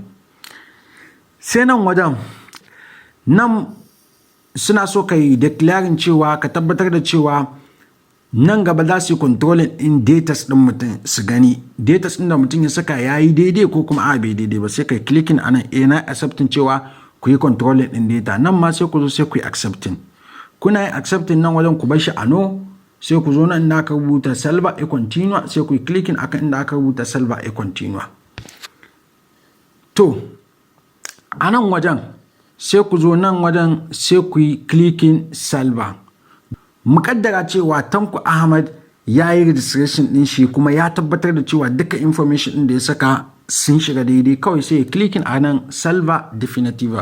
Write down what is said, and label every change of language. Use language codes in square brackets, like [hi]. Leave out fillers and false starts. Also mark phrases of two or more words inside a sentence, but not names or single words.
[ha] Sai nan wajen nan suna so ka yi declaring cewa ka tabbatar da cewa nan gaba za su yi controlling in datas ɗin mutum su gani datas ɗin da mutum ya saka ya yi daidai ko kuma a bai daidai ba, sai ka yi clicking a nan na accepting cewa ku yi controlling ɗin data. Nan ma sai ku zo sai ku yi accepting. Kuna yin accepting nan wajen ku bar shi a no, sai ku zo nan inda aka rubuta [it] salva e continua [ha] sai ku yi clicking akan inda aka rubuta [it] salva e continua. [ha] To a nan wajen sai ku zo nan wajen sai ku yi clicking salva. Muƙaddara cewa Tanko Ahmad ya yi registration ɗin shi kuma ya tabbatar da cewa duka information ɗin da ya saka sun shiga daidai, kawai sai ya clicking a nan [it] salva definitiva.